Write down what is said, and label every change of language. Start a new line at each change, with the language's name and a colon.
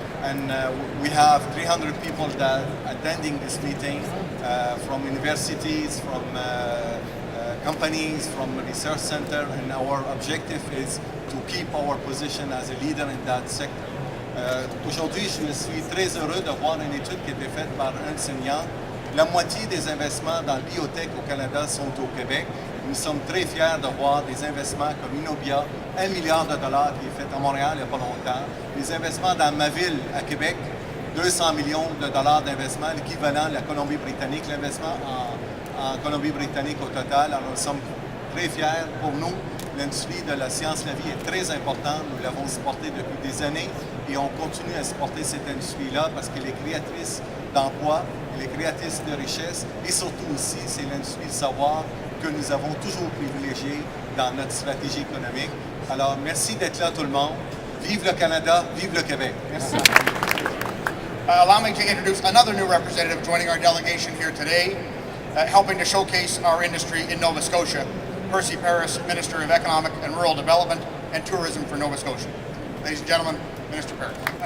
English: And we have 300 people that attending this meeting from universities, from companies, from research center, and our objective is to keep our position as a leader in that sector.
French: Aujourd'hui, je suis très heureux de voir une étude qui a été faite par Ernst & Young. La moitié des investissements dans la biotech au Canada sont au Québec. Nous sommes très fiers de voir des investissements comme Innovia, $1 milliard qui est fait à Montréal il n'y a pas longtemps. Des investissements dans ma ville à Québec, 200 millions de dollars d'investissement, l'équivalent de la Colombie-Britannique, l'investissement en Colombie-Britannique au total. Alors nous sommes très fiers. Pour nous, l'industrie de la science de la vie est très importante. Nous l'avons supportée depuis des années et on continue à supporter cette industrie-là parce qu'elle est créatrice d'emplois, elle est créatrice de richesses et surtout aussi, c'est l'industrie du savoir que nous avons toujours privilégié dans notre stratégie économique. Alors, merci d'être là tout le monde. Vive le Canada, vive le Québec. Merci.
English: Allow me to introduce another new representative joining our delegation here today, helping to showcase our industry in Nova Scotia, Percy Paris, Minister of Economic and Rural Development and Tourism for Nova Scotia. Ladies and gentlemen, Minister Paris.